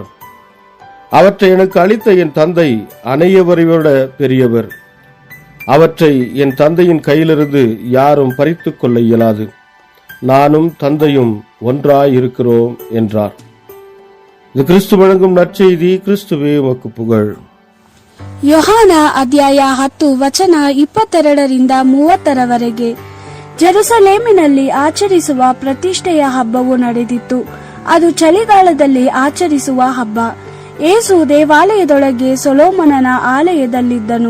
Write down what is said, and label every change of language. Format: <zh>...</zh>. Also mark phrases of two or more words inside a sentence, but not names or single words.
<ta>அவற்றை எனக்கு அளித்த என் தந்தை அனைவரைவிட பெரியவர். அவற்றை என் தந்தையின் கையிலிருந்து யாரும் பறித்து கொள்ள இயலாது. நானும் தந்தையும் ஒன்றாய் இருக்கிறோம் என்றார். இது கிறிஸ்து வழங்கும் நற்செய்தி. கிறிஸ்துவே உமக்கு புகழ்.</ta> <kn>ಯೋಹಾನ ಅಧ್ಯಾಯ 10 ವಚನ 22-30 ಜೆರುಸಲೇಮಿನಲ್ಲಿ ಆಚರಿಸುವ ಪ್ರತಿಷ್ಠೆಯ ಹಬ್ಬವು ನಡೆದಿತ್ತು. ಅದು ಚಳಿಗಾಲದಲ್ಲಿ ಆಚರಿಸುವ ಹಬ್ಬ. ಯೇಸು ದೇವಾಲಯದೊಳಗೆ ಸೊಲೊಮೋನನ ಆಲಯದಲ್ಲಿದ್ದನು.</kn>